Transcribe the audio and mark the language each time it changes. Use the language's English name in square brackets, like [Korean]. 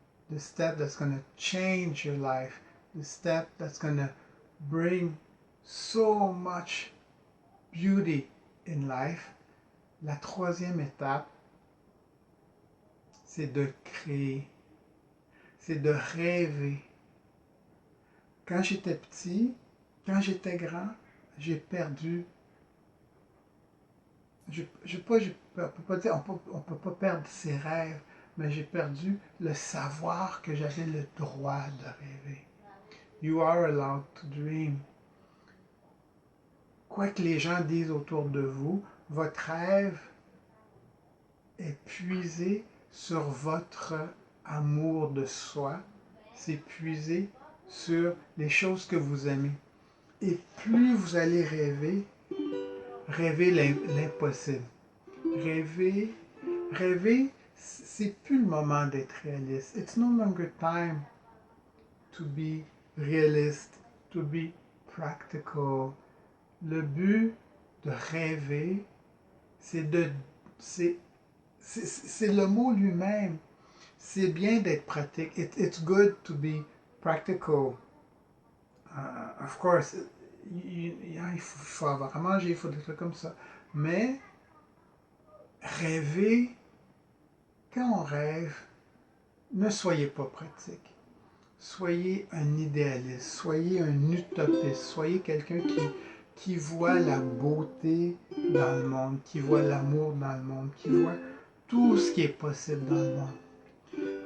[English] The step that's going to change your life. The step that's going to bring so much beauty in life. [French] La 3e étape, c'est de créer. C'est de rêver. Quand j'étais petit, quand j'étais grand, j'ai perdu. On peut pas perdre ses rêves, mais j'ai perdu le savoir que j'avais le droit de rêver. [English] You are allowed to dream. [French] Quoi que les gens disent autour de vous, votre rêve est puisé sur votre amour de soi, c'est puisé sur les choses que vous aimez. Et plus vous allez rêver l'impossible. Rêver, c'est plus le moment d'être réaliste. [English] It's no longer time to be realist, to be practical. [French] Le but de rêver, c'est le mot lui-même. C'est bien d'être pratique. [English] It's good to be practical. Of course, [French] il faut avoir à manger, il faut des trucs comme ça. Mais rêver, quand on rêve, ne soyez pas pratique. Soyez un idéaliste, soyez un utopiste, soyez quelqu'un qui voit la beauté dans le monde, qui voit l'amour dans le monde, qui voit tout ce qui est possible dans le monde.